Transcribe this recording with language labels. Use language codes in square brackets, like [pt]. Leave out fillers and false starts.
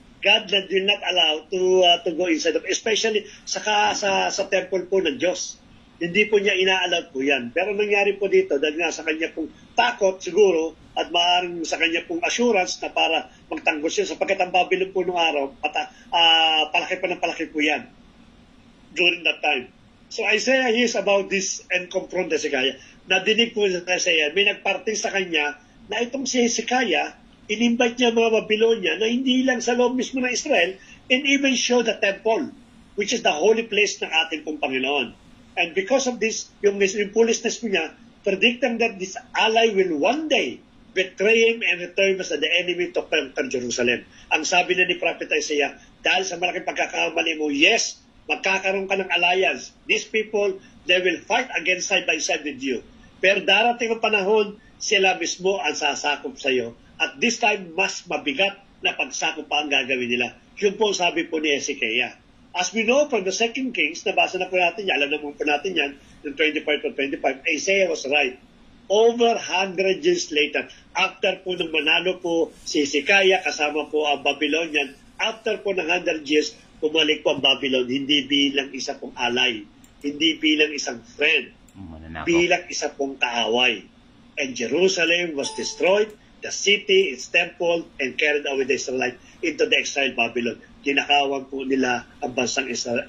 [en] God will not allow to go inside of, especially [tl] sa temple po ng Diyos. Hindi po niya ina-allow po yan. Pero nangyari po dito, dahil nga sa kanya pong takot siguro, at maaaring sa kanya pong assurance na para magtanggol siya, sapagkat ang Babylon po noong araw, palaki po yan during that time. [en] So Isaiah hears about this and confront Hezekiah. [tl] Nadinig po sa Isaiah, may nagparting sa kanya na itong si Hezekiah, in-invite niya mga Babylonia na hindi lang sa loob mismo ng Israel, [en] and even show the temple, which is the holy place [tl] ng ating pong Panginoon. [en] And because of this, [tl] yung foolishness po niya, [en] predicting that this ally will one day betray him and return as the enemy to conquer Jerusalem. [tl] Ang sabi na ni Prophet Isaiah, dahil sa malaking pagkakamali mo, yes, magkakaroon ka ng alliance. [en] These people, they will fight against side by side with you. [tl] Pero darating ang panahon, sila mismo ang sasakop sa iyo. [en] At this time, mas mabigat na pagsakop pa ang gagawin nila. [tl] Yun po sabi po ni Hezekiah. [en] As we know from the 2 Kings, [tl] nabasa na po natin yan, alam na po natin yan, yung 25 Isaiah was right. [en] Over 100 years later, [tl] after po nung manalo po si Hezekiah, kasama po ang Babylonian, after po ng 100 years, bumalik po ang Babylon, hindi bilang isa pong ally, hindi bilang isang friend, bilang isa pong kaaway. [en] And Jerusalem was destroyed, the city, its temple, and carried away the Israelites into the exiled Babylon. [tl] Kinakawan po nila ang bansang Israel.